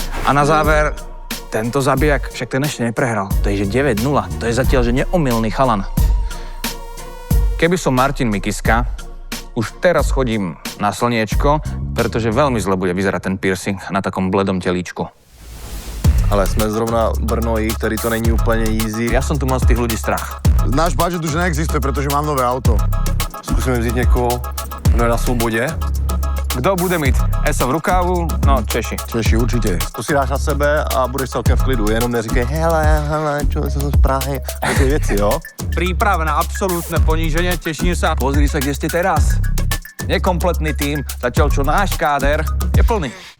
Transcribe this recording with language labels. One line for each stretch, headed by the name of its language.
Slovak: A na záver, tento zabijak, však ten ešte neprehral. To je že 9-0, to je zatiaľ že neomylný chalan. Keby som Martin Mikiska, už teraz chodím na slniečko, pretože veľmi zle bude vyzerať ten piercing na takom bledom telíčku.
Czech: Ale jsme zrovna Brnoji, který to není úplně easy.
Slovak: Ja som tu mal z tých ľudí strach. Náš budget už neexistuje, pretože mám nové auto.
Czech: Zkusíme vzít někoho, kdo je na svobodě. Kdo bude mít ESO v rukávu? No, Češi. Češi, určitě. To si dáš na sebe a budeš celkem v klidu, jenom neříkej hele, čo jsem z Prahy. Také věci, jo?
Slovak: Príprava na absolútne poníženie, teším sa. Pozri sa, kde ste teraz. Nekompletný tým, zatiaľ čo náš káder je plný.